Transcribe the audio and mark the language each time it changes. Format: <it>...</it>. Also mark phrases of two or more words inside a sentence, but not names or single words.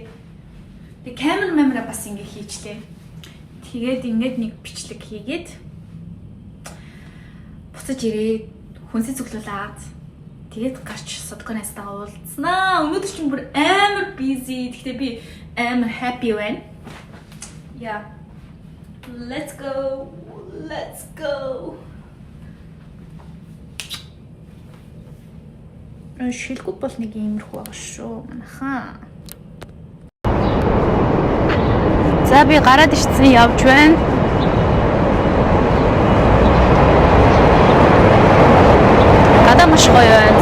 <mn>Тэг камера бас ингэ хийчлээ. Тэгээд ингээд нэг бичлэг хийгээд буцаж ирээд хүнсээ цуглуулад тэгээд гарч содконастаа уулзнаа. Өнөөдөр чинь бүр амар busy. Гэхдээ би амар happy байна.</mn> <en>Yeah. Let's go. Let's go.</en> <mn>Шилгүүд бол нэг иймэрхүү байгаа шүү. Манайхаа. За би гараад ирсэн явж байна. Гадаа маш гоё байна.</mn>